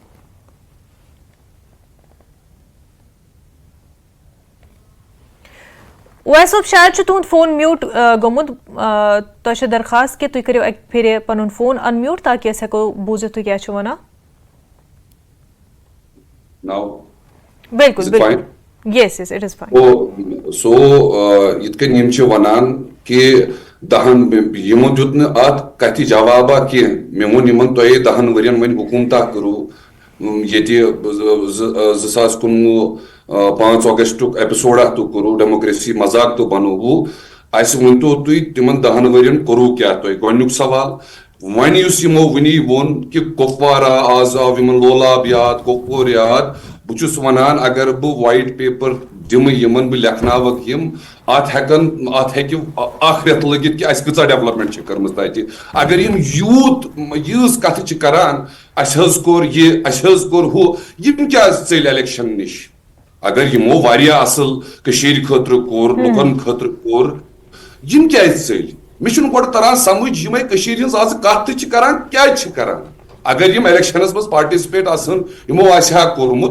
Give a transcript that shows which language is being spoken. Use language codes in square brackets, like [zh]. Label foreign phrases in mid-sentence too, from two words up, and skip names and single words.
[ks] اویس صوب شاید تہد فون میوٹ گوٚمُت. تۄہہِ چھےٚ درخواست کہ تُہۍ کٔرِو اکہِ پھِرِ پنُن فون ان میوٹ تاکہ أسۍ ہٮ۪کو بوٗزِتھ تُہۍ کیٛاہ چھِو ونان. بالکل بالکل [en] yes yes it is fine. [ks] سو یِتھ کٔنۍ یِم چھِ ونان کہ 10 یِمو دیُت نہٕ اتھ کتھِ جوابا کینٛہہ. مےٚ ووٚن یِمن تۄہے 10 ؤرین وۄنۍ حکوٗمتا کٔرو ییٚتہِ 2019 5 اگستُک ایپسوڈا تو کوٚرو ڈیموکریسی مذاق تو بنووُ اس ونتو تھی تمن 10 ورین کرو کیا تھی گۄڈنیُک سوال ون اس یمو ونی وون کہ کپوارہ آز آو یمن لولاب یاد کپور یاد بہٕ ونان اگر بہ [en] white paper [ks] دم یمن بہ لیکھناوک یم ات ہیکہ اخ رٮ۪تھ لگت کہ اس کۭژاہ ڈیولپمنٹ چھ کٔرمٕژ تتہِ اگر یم یوٗت یٖژ کتھ چھ کران اس حظ کوٚر یہِ اس حظ کوٚر ہُہ یم کیٛازِ ژٔلۍ الیکشن نش اگر یمو واریاہ اصل کٔشیٖرِ خٲطرٕ کوٚر لُکن خٲطرٕ کوٚر یم کیٛازِ ژٔلۍ مےٚ چھُنہٕ گۄڈٕ تران سمجھ یِمے کٔشیٖرِ ہٕنٛز آز کتھ تہِ چھِ کران کیٛازِ چھِ کران اگر یم الیکشنس مز پارٹسپیٹ آسن یمو آسہِ کوٚرمُت